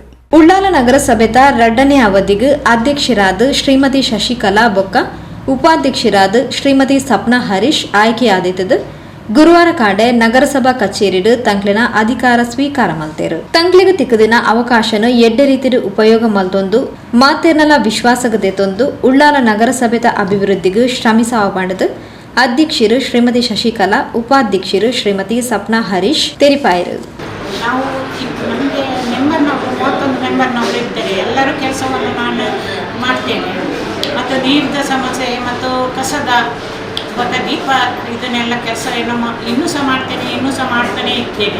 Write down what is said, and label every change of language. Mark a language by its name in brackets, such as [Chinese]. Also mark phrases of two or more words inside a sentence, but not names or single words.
[Tulu] ಉಳ್ಳಾಲ ನಗರಸಭೆದ 2ನೇ ಅವಧಿಗೆ ಅಧ್ಯಕ್ಷರಾದ ಶ್ರೀಮತಿ ಶಶಿಕಲಾ ಬೊಕ್ಕ ಉಪಾಧ್ಯಕ್ಷರಾದ ಶ್ರೀಮತಿ ಸಪ್ನಾ ಹರೀಶ್ ಆಯ್ಕೆಯಾದಿದ್ದು ಗುರುವಾರ ಕಾಂಡೆ ನಗರಸಭಾ ಕಚೇರಿಡು ತಂಕ್ಲಿನ ಅಧಿಕಾರ ಸ್ವೀಕಾರ ಮಲ್ತೇರು. ತಂಕ್ಲಿಗೆ ತಿಕ್ಕದಿನ ಅವಕಾಶನು ಎಡ್ಡೆ ರೀತಿಯ ಉಪಯೋಗ ಮಲ್ತೊಂದು ಮಾತೇರ್ನಲ ವಿಶ್ವಾಸಗದೆತೊಂದು ಉಳ್ಳಾಲ ನಗರಸಭೆದ ಅಭಿವೃದ್ಧಿಗೆ ಶ್ರಮಿಸಾವ ಮಾಡಿದು ಅಧ್ಯಕ್ಷರು ಶ್ರೀಮತಿ ಶಶಿಕಲಾ, ಉಪಾಧ್ಯಕ್ಷರು ಶ್ರೀಮತಿ ಸಪ್ನಾ ಹರೀಶ್ ತೆರಿಪಾಯಿರು. [Kannada] ನಾವು ನಮಗೆ ಮೆಂಬರ್ ನಾವು 31 ಮೆಂಬರ್ ನಾವು ಇರ್ತಾರೆ. ಎಲ್ಲರೂ ಕೆಲಸವನ್ನು ನಾನು ಮಾಡ್ತೇನೆ. ಮತ್ತು ನೀರಿನ ಸಮಸ್ಯೆ ಮತ್ತು ಕಸದ ಮತ್ತು ದೀಪ ಇದನ್ನೆಲ್ಲ ಕೆಲಸ ಇನ್ನೂ ಸಹ ಮಾಡ್ತಾನೆ ಇರ್ತೇನೆ.